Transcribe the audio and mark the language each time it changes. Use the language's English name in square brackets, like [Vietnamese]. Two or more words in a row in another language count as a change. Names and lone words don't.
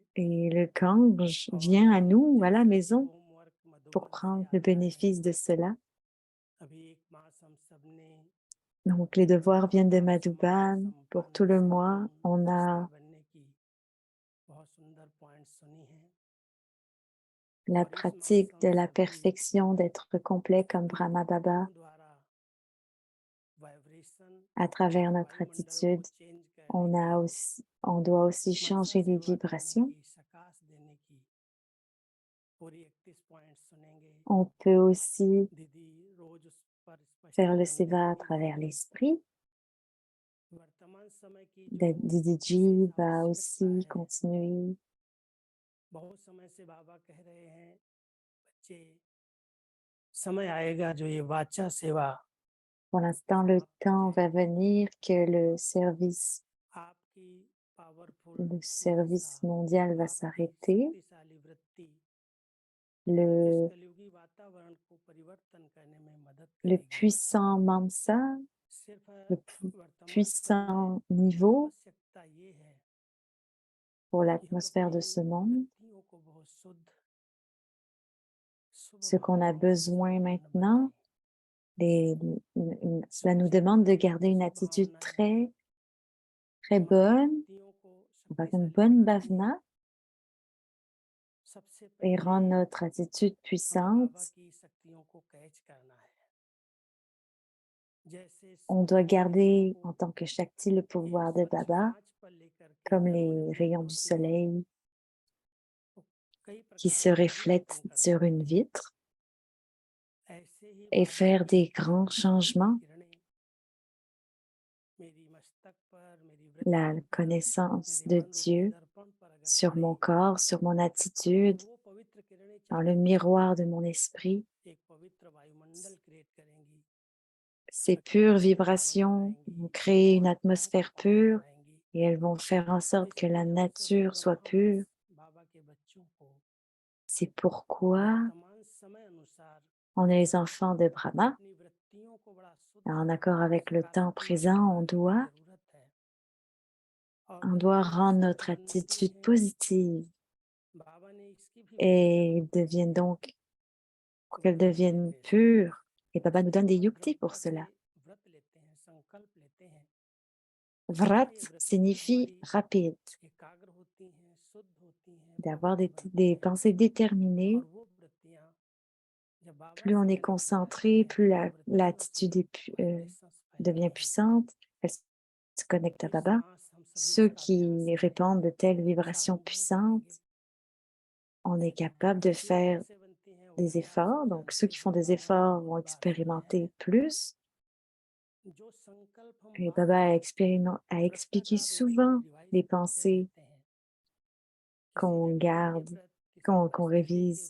[French] Et le Gange [Hindi] और [French] vient à nous, à la [Hindi] जैसा कि [French] maison, [Hindi] होमवर्क [French] pour [Hindi] मधुबन से [French] prendre le [Hindi] आता है, [French] bénéfice de cela. [Hindi] अभी एक मास हम सबने [French] Donc, les devoirs viennent de [Hindi] आप समाधि [French] Madhuban. Pour tout [Hindi] संपन्न [French] le mois, [Hindi] संपूर्ण [French] on [Hindi] अवस्था [French] a [Hindi] बनने की बहुत सुंदर पॉइंट सुनी है। [French] la [Hindi] और इस मास [French] pratique de [Hindi] हम [French] la [Hindi] सभी [French] perfection, d'être complet comme Brahma Baba [Hindi] व्यक्तियों द्वारा वाइब्रेशन [French] à travers notre [Hindi] वायुमंडल को [French] attitude. [Hindi] चेंज करने की, [French] On doit aussi [Hindi] मनसा [French] changer les [Hindi] सेवा करने [French] vibrations. [Hindi] की, सकाश देने की पूरी 31 पॉइंट सुनेंगे। [French] On peut aussi [Hindi] दीदी रोज उस पर [French] faire le [Hindi] स्पष्टीकरण [French] seva à [Hindi] देती [French] travers [Hindi] हैं। [French] l'esprit. [Hindi] वर्तमान समय की जो [French] Didiji [Hindi] विशेष [French] va [Hindi] आवश्यकता [French] aussi [Hindi] है, [French] continuer. [Hindi] बहुत समय से बाबा कह रहे हैं, बच्चे समय आएगा जो ये वाचा सेवा [French] Pour l'instant, le [Hindi] समाप्त हो [French] temps va [Hindi] जाएगी। [French] venir que [Hindi] आपकी पावरफुल [French] le [Hindi] मनसा, [French] service mondial va [Hindi] आपकी [French] s'arrêter. [Hindi] शक्तिशाली वृत्ति इस [French] Le, [Hindi] कलयुगी वातावरण को परिवर्तन करने में मदद [French] le [Hindi] करेगी। [French] puissant Mamsa, [Hindi] सिर्फ [French] le [Hindi] वर्तमान समय में [French] puissant niveau [Hindi] आवश्यकता ये है [French] pour [Hindi] कि हम [French] l'atmosphère de [Hindi] अपनी [French] ce monde. [Hindi] वृत्तियों को बहुत शुद्ध, शुभ [French] Ce qu'on a [Hindi] भावनाओं से [French] besoin [Hindi] संपन्न [French] maintenant, [Hindi] बनाएं। [French] cela nous demande de garder une [Hindi] शुभ [French] attitude [Hindi] भावनाएं [French] très [Hindi] हमारी [French] bonne, [Hindi] वृत्तियों को [French] avec une [Hindi] शक्तिशाली [French] bonne [Hindi] बनाती हैं। [French] bhavna [Hindi] सबसे [French] et [Hindi] पहले [French] rendre notre attitude [Hindi] हमें [French] puissante. [Hindi] बाबा की शक्तियों को कैच करना है। जैसे [French] On doit [Hindi] सूर्य [French] garder [Hindi] किरणों [French] en [Hindi] को [French] tant que Shakti le [Hindi] एक [French] pouvoir de [Hindi] स्वच्छ [French] Baba, [Hindi] कांच पर लेकर के [French] comme [Hindi] जब [French] les [Hindi] प्रज्वलित [French] rayons du [Hindi] होती हैं, [French] soleil [Hindi] तो कई [French] qui [Hindi] प्रकार [French] se [Hindi] के परिवर्तन [French] reflètent [Hindi] करती [French] sur une [Hindi] हैं। [French] vitre [Hindi] ऐसे ही [French] et [Hindi] बाबा [French] faire [Hindi] की [French] des [Hindi] शक्तियों [French] grands [Hindi] की दिव्य [French] changements. [Hindi] किरणें मेरी मस्तक पर, मेरी [French] La [Hindi] वृत्तियों पर, [French] connaissance [Hindi] मेरे [French] de [Hindi] मन रूपी [French] Dieu [Hindi] दर्पण पर अगर [French] sur [Hindi] पड़े [French] mon corps, sur mon [Hindi] तो [French] attitude, [Hindi] वो पवित्र किरणें [French] dans [Hindi] चारों [French] le [Hindi] तरफ [French] miroir de mon esprit. [Hindi] एक पवित्र वायुमंडल क्रिएट करेंगी, [French] Ces pures [Hindi] प्रकृति का पावन [French] vibrations [Hindi] बनाएंगी, [French] vont créer une [Hindi] आत्माओं का [French] atmosphère [Hindi] पावन [French] pure [Hindi] बनाएंगी। [French] et elles vont faire en [Hindi] और [French] sorte que la [Hindi] इसीलिए हम सभी [French] nature soit [Hindi] ब्रह्मा [French] pure. [Hindi] बाबा के बच्चों को [French] C'est pourquoi [Hindi] वर्तमान समय अनुसार [French] on est les enfants de Brahma. [Hindi] अपनी वृत्तियों को बड़ा शुद्ध, [French] En accord avec le temps [Hindi] सकारात्मक [French] présent, [Hindi] बनाने की जरूरत है। और [French] on [Hindi] जब [French] doit [Hindi] ये [French] rendre [Hindi] शुद्ध [French] notre [Hindi] बनती [French] attitude [Hindi] हैं, [French] positive [Hindi] बाबा ने इसकी भी [French] et [Hindi] व्याख्या [French] deviennent donc, pour qu'elles [Hindi] व्रत [French] deviennent [Hindi] करने से। [French] pures. Et Baba nous donne des [Hindi] हम [French] yuktis pour [Hindi] दृढ़ता से [French] cela. [Hindi] व्रत लेते हैं, संकल्प लेते हैं। [French] Vrat [Hindi] जब ये वृत्तियां [French] signifie [Hindi] हमारी [French] rapide, [Hindi] एकाग्र होती हैं, शुद्ध होती हैं, [French] d'avoir [Hindi] पवित्र बनती [French] des [Hindi] हैं, [French] pensées déterminées. [Hindi] और वो वृत्तियां जब बाबा [French] Plus [Hindi] से [French] on est [Hindi] कनेक्ट हो जाती [French] concentré, [Hindi] हैं, [French] plus [Hindi] तो वृत्तियों से [French] l'attitude est [Hindi] वाइब्रेशंस [French] devient puissante, elle se connecte à Baba. Ceux qui répandent de telles vibrations puissantes, on est capable de faire des efforts. Donc, ceux qui font des efforts vont expérimenter plus. Et Baba a expliqué souvent les pensées qu'on garde, qu'on révise.